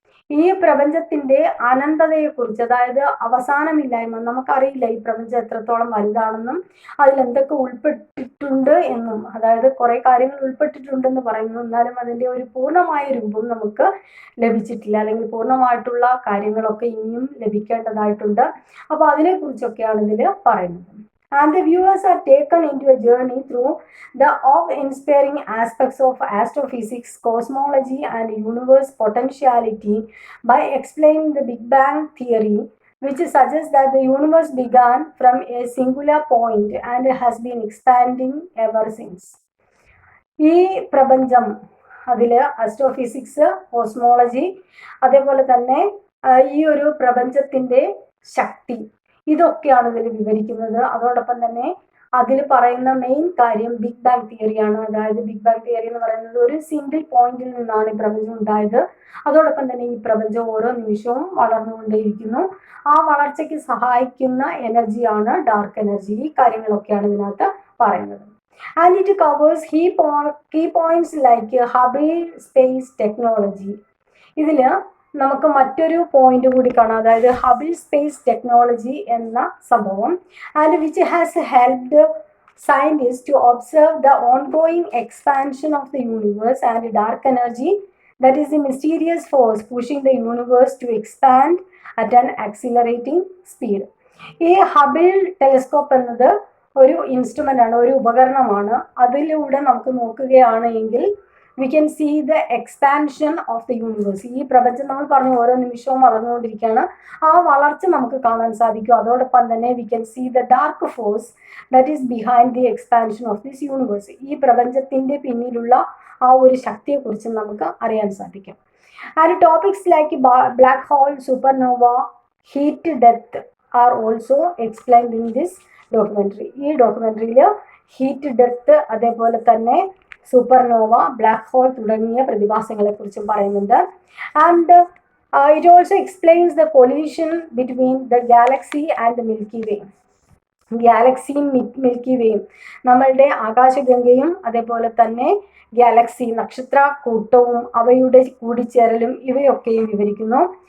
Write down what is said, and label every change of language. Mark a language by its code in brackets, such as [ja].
[ml] ഈ പ്രപഞ്ചത്തിന്റെ അനന്തതയെക്കുറിച്ച്, അതായത് അവസാനമില്ലായ്മ, നമുക്കറിയില്ല ഈ പ്രപഞ്ചം എത്രത്തോളം വലുതാണെന്നും അതിലെന്തൊക്കെ ഉൾപ്പെട്ടിട്ടുണ്ട് എന്നും, അതായത് കുറേ കാര്യങ്ങൾ ഉൾപ്പെട്ടിട്ടുണ്ടെന്ന് പറയുന്നു, എന്നാലും അതിൻ്റെ ഒരു പൂർണ്ണമായ രൂപം നമുക്ക് ലഭിച്ചിട്ടില്ല, അല്ലെങ്കിൽ പൂർണ്ണമായിട്ടുള്ള കാര്യങ്ങളൊക്കെ ഇനിയും ലഭിക്കേണ്ടതായിട്ടുണ്ട്. അപ്പോൾ അതിനെക്കുറിച്ചൊക്കെയാണ് ഇതിൽ പറയുന്നത്. [en] And the viewers are taken into a journey through the awe-inspiring aspects of astrophysics, cosmology and universe potentiality by explaining the Big Bang theory, which suggests that the universe began from a singular point and has been expanding ever since. [ml] ഈ പ്രപഞ്ചം, അതിൽ astrophysics, cosmology, അതേപോലെ തന്നെ ഈ ഒരു പ്രപഞ്ചത്തിൻ്റെ ശക്തി, ഇതൊക്കെയാണ് ഇതിൽ വിവരിക്കുന്നത്. അതോടൊപ്പം തന്നെ അതിൽ പറയുന്ന മെയിൻ കാര്യം ബിഗ് ബാങ് തിയറിയാണ്. അതായത് ബിഗ് ബാങ് തിയറി എന്ന് പറയുന്നത് ഒരു സിംഗിൾ പോയിന്റിൽ നിന്നാണ് ഈ പ്രപഞ്ചം ഉണ്ടായത്. അതോടൊപ്പം തന്നെ ഈ പ്രപഞ്ചം ഓരോ നിമിഷവും വളർന്നുകൊണ്ടേയിരിക്കുന്നു. ആ വളർച്ചയ്ക്ക് സഹായിക്കുന്ന എനർജിയാണ് ഡാർക്ക് എനർജി. ഈ കാര്യങ്ങളൊക്കെയാണ് ഇതിനകത്ത് പറയുന്നത്. [en] And it covers key points like Hubble space technology. [ml] ഇതിൽ നമുക്ക് മറ്റൊരു പോയിന്റ് കൂടി കാണാം, അതായത് ഹബിൾ സ്പേസ് ടെക്നോളജി എന്ന സംഭവം. [en] And which has helped scientist to observe the ongoing expansion of the universe and dark energy that is the mysterious force pushing the universe to expand at an accelerating speed. [ml] ഈ Hubble telescope എന്നത് ഒരു instrument ആണ്, ഒരു ഉപകരണമാണ്. അതിലൂടെ നമുക്ക് നോക്കുകയാണ് എങ്കിൽ [en] we can see the expansion of the universe. [ml] ഈ പ്രപഞ്ചം നമ്മൾ പറഞ്ഞു ഓരോ നിമിഷവും വളർന്നുകൊണ്ടിരിക്കുകയാണ്. ആ വളർച്ച നമുക്ക് കാണാൻ സാധിക്കും. അതോടൊപ്പം തന്നെ [en] we can see the dark force that is behind the expansion of this universe. [ml] ഈ പ്രപഞ്ചത്തിൻ്റെ പിന്നിലുള്ള ആ ഒരു ശക്തിയെക്കുറിച്ച് നമുക്ക് അറിയാൻ സാധിക്കും. [en] And topics like black hole, supernova, heat death are also explained in this documentary. [ml] ഈ ഡോക്യുമെൻ്ററിയിൽ ഹീറ്റ് ഡെത്ത്, അതേപോലെ തന്നെ സൂപ്പർനോവ, ബ്ലാക്ക് ഹോൾ തുടങ്ങിയ പ്രതിഭാസങ്ങളെക്കുറിച്ചും പറയുന്നുണ്ട്. [en] And it also explains the collision between the galaxy and Milky Way. [ml] ഗാലക്സിയും milky വേയും, നമ്മളുടെ ആകാശഗംഗയും അതേപോലെ തന്നെ Galaxy, നക്ഷത്ര കൂട്ടവും അവയുടെ കൂടിച്ചേരലും ഇവയൊക്കെയും വിവരിക്കുന്നു.